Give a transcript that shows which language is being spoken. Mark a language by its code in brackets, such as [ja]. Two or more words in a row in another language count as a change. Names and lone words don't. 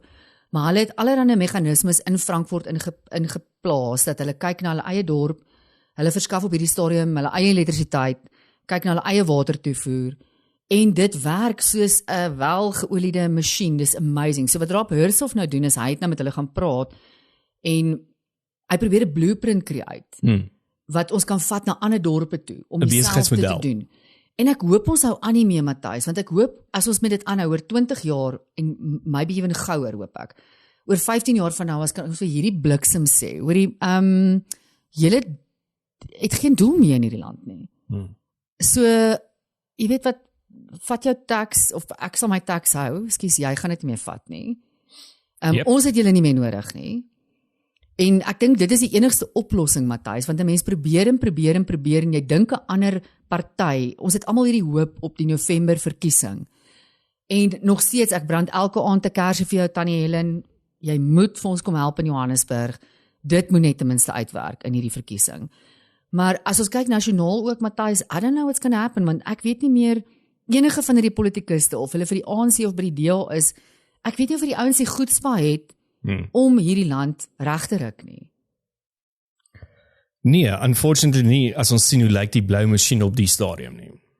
[af] Maar hulle het allerlei meganismes in Frankfurt ingeplaas, dat hulle kyk na hulle eie dorp, hulle verskaf op hierdie stadium hulle eie elektrisiteit, kyk na hulle eie watertoevoer, en dit werk soos 'n welgeoliede masjien, dis amazing. So wat Rob Hurshoff nou doen is, hy het nou met hulle gaan praat, en hy probeer 'n [en] blueprint create, [af] wat ons kan vat na ander dorpe toe, om dieselfde te doen. En ek hoop ons hou aan nie mee, Matthys, want ek hoop, as ons met dit aanhou, oor 20 jaar, en [en] maybe even [af] gouer, hoop ek, oor 15 jaar van nou, as kan ons vir hierdie bliksem sê, hoorie, julle het geen doel meer in hierdie land nie. So, jy weet wat, vat jou tax, of ek sal my tax hou, ekskuus, jy gaan dit nie meer vat nie. Ons het julle nie meer nodig nie. En ek dink dit is die enigste oplossing, Matthys, want 'n mens probeer en jy dink 'n ander party. Ons het almal hierdie hoop op die November verkiesing. En nog steeds, ek brand elke aand 'n kersie vir jou Tannie Helen. Jy moet vir ons kom help in Johannesburg. Dit moet net ten minste uitwerk in hierdie verkiesing. Maar as ons kyk nasionaal ook, Matthys, [en] I don't know what's going to happen, [af] want ek weet nie meer enige van hierdie politikuste of hulle vir die ANC of by die DA is. Ek weet nie of die ouens die goedspa het om hierdie land reg te ruk nie. Nee, unfortunately nie, as ons sien hoe lyk die blou masjien op die stadium nie.